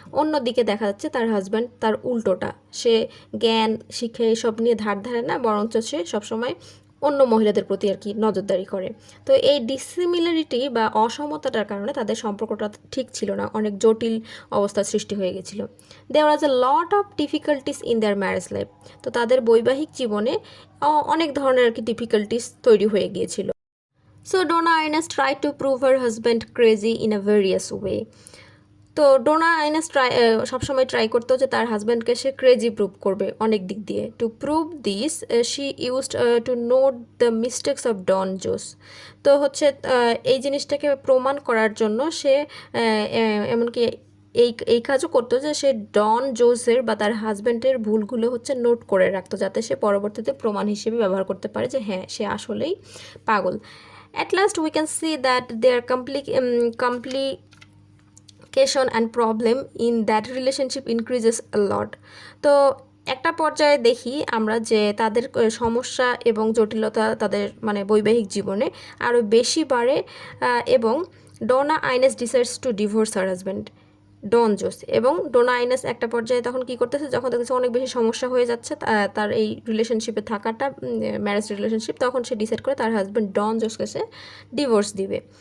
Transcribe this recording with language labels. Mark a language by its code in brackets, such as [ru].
[bn] অন্যদিকে দেখা যাচ্ছে তার হাজব্যান্ড তার উল্টোটা, সে জ্ঞান শিক্ষা এসব নিয়ে ধার ধারে না, বরঞ্চ সে সবসময় অন্য মহিলাদের প্রতি আর কি নজরদারি করে। তো এই ডিসিমিলারিটি বা অসমতাটার কারণে তাদের সম্পর্কটা ঠিক ছিল না, অনেক জটিল অবস্থার সৃষ্টি হয়ে গেছিলো। [en] There was a lot of difficulties in their marriage life. [bn] তো তাদের বৈবাহিক জীবনে অনেক ধরনের আর কি ডিফিকাল্টিস তৈরি হয়ে গিয়েছিল। [en] So Donna Inez tried to prove her husband crazy in a various way. [bn] তো ডোনা আইনেস সবসময় ট্রাই করতো যে তার হাজব্যান্ডকে সে ক্রেজি প্রুভ করবে অনেক দিক দিয়ে। [en] To prove this she used to note the mistakes of Don Jose. [bn] তো হচ্ছে এই জিনিসটাকে প্রমাণ করার জন্য সে এমনকি এই কাজও করতো যে সে ডন জোসের বা তার হাজব্যান্ডের ভুলগুলো হচ্ছে নোট করে রাখতো, যাতে সে পরবর্তীতে প্রমাণ হিসেবে ব্যবহার করতে পারে যে হ্যাঁ সে আসলেই পাগল। [en] At last we can see that their complication and problem in that relationship increases a lot. [bn] তো একটা পর্যায়ে দেখি আমরা যে তাদের সমস্যা এবং জটিলতা তাদের মানে বৈবাহিক জীবনে আরও বেশি বাড়ে এবং Dona আইনেস [en] decides to divorce her husband [bn] ডন জোস। এবং ডোনা আইনেস একটা পর্যায়ে তখন কী করতেছে, যখন দেখতেছে অনেক বেশি সমস্যা হয়ে যাচ্ছে তার এই রিলেশনশিপে থাকাটা, ম্যারেজ রিলেশনশিপ, তখন সে ডিসাইড করে তার হাজব্যান্ড ডন জোসকে সে ডিভোর্স দিবে।